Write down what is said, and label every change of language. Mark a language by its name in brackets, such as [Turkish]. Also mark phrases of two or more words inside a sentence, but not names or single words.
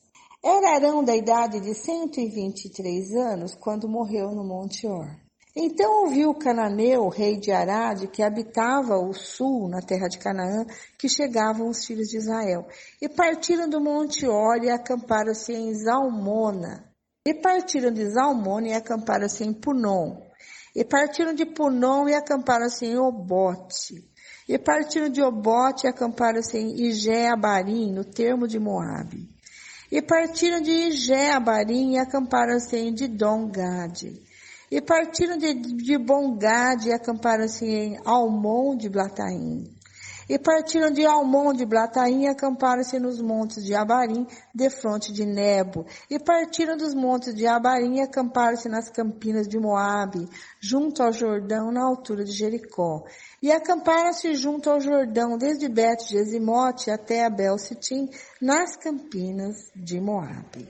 [Portuguese] Era Arão da idade de 123 anos, quando morreu no Monte Or. Então ouviu o cananeu, rei de Arade, que habitava o sul, na terra de Canaã, que chegavam os filhos de Israel. E partiram do Monte Or e acamparam-se em Zalmona. E partiram de Zalmona e acamparam-se em Punom. E partiram de Punom e acamparam-se em Obote. E partiram de Obote e acamparam-se em Ijé-Abarim, no termo de Moabe. E partiram de Ijé-Abarim e acamparam-se em Didom-Gade. E partiram de Bom-Gade e acamparam-se em Almon de Blataim. E partiram de Almon de Blataim e acamparam-se nos montes de Abarim, defronte de Nebo. E partiram dos montes de Abarim e acamparam-se nas campinas de Moabe, junto ao Jordão, na altura de Jericó. E acamparam-se junto ao Jordão, desde Bet-Gesimote até Abel-Sitim, nas campinas de Moabe.